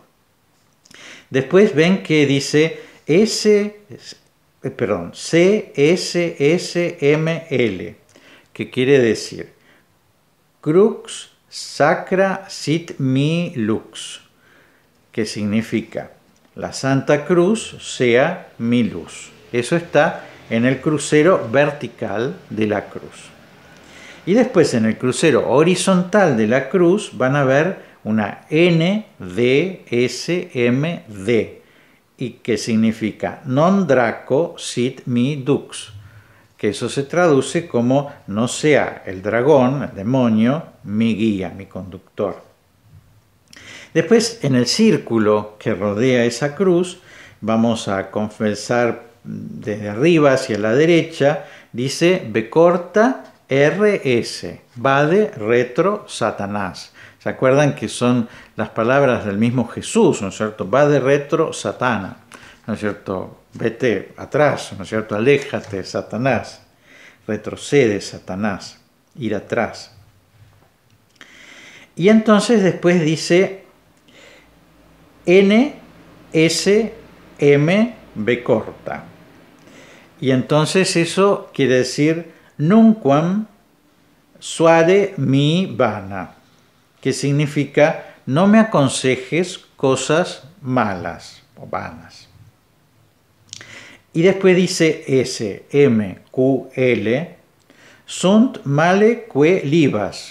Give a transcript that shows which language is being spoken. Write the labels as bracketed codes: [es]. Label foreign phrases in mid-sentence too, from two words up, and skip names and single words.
[es] Después ven que dice CSSML, que quiere decir [la] Crux Sacra Sit Mi Lux, [es] que significa la Santa Cruz sea mi luz. Eso está en el crucero vertical de la cruz. Y después en el crucero horizontal de la cruz van a ver una NDSMD, y que significa [la] non draco sit mi dux, [es] que eso se traduce como no sea el dragón, el demonio, mi guía, mi conductor. Después en el círculo que rodea esa cruz vamos a confesar desde arriba hacia la derecha, dice B corta RS, [la] vade retro Satanás. [es] ¿Se acuerdan que son las palabras del mismo Jesús, ¿no es cierto? [la] Vade retro Satana, [es] ¿no es cierto? Vete atrás, ¿no es cierto? Aléjate, Satanás. Retrocede, Satanás. Ir atrás. Y entonces después dice N, S, M, B corta. Y entonces eso quiere decir [la] nunquam suade mi vana, [es] que significa no me aconsejes cosas malas o vanas. Y después dice S, [la] M, Q, L, sunt male que libas.